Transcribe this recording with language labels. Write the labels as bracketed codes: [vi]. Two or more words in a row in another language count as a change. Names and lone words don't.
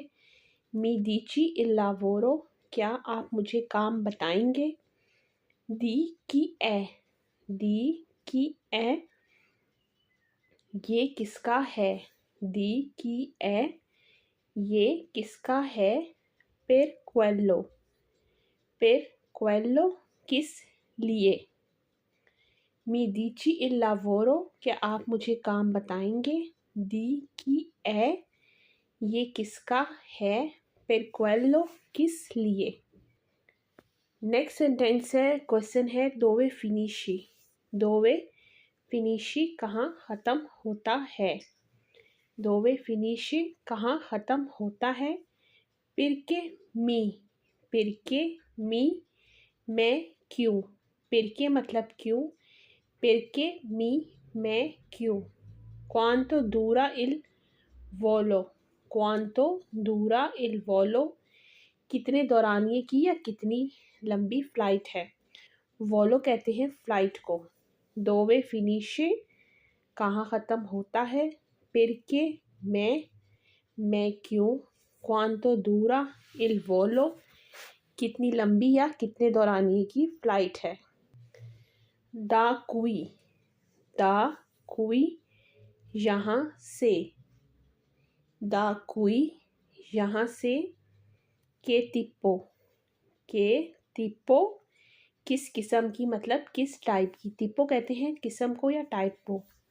[it] मी dici il lavoro, [hi] क्या आप मुझे काम बताएंगे। [it] di chi è, [hi] ये किसका है। [it] di chi è, [hi] ये किसका है। [it] per quello, [hi] किस लिए। [it] मी dici il lavoro, [hi] क्या आप मुझे काम बताएंगे। [it] di chi è, [hi] ये किसका है। [it] per quello, [hi] किस लिए। [en] next sentence [hi] है क्वेश्चन है [it] dove finisci, [hi] कहाँ ख़त्म होता है। [it] dove finisci, [hi] कहाँ ख़त्म होता है। [it] perché mi, [hi] मैं क्यों। perché मतलब क्यों। [it] perché mi, [hi] मैं क्यों। [it] quanto dura il volo, [hi] कितने दौरानिए की या कितनी लंबी फ़्लाइट है। वोलो कहते हैं फ़्लाइट को। [it] dove finisce, [hi] कहाँ ख़त्म होता है। perché मैं क्यों। [it] quanto dura il volo, [hi] कितनी लंबी या कितने दौरानिए की फ़्लाइट है। [it] da qui, [hi] यहाँ से। [it] da qui [hi] यहाँ से, [it] che tipo [hi] किस किस्म की मतलब किस टाइप की, तिप्पो कहते हैं किस्म को या टाइप को।